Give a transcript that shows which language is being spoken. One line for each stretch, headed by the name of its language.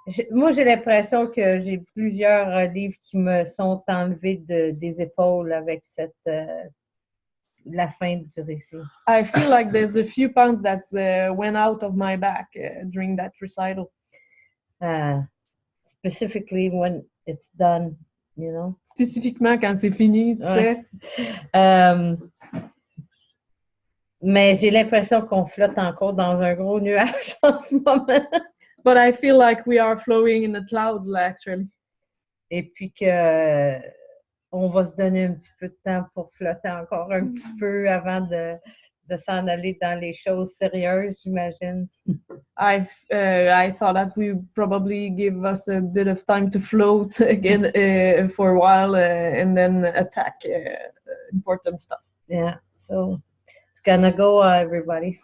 French: Moi, j'ai l'impression que j'ai plusieurs livres qui me sont enlevés des épaules avec la fin du récit.
English: I feel like there's a few pounds that went out of my back during that recital. Specifically when it's done, you know.
French: Spécifiquement quand c'est fini, tu sais. Mais j'ai l'impression qu'on flotte encore dans un gros nuage en ce moment.
English: But I feel like we are flowing in the clouds, actually.
French: Et puis que on va se donner un petit peu de temps pour flotter encore un petit peu avant de s'en aller dans les choses sérieuses, j'imagine.
English: I thought that we probably give us a bit of time to float again for a while and then attack important stuff. Yeah, so it's gonna go, everybody.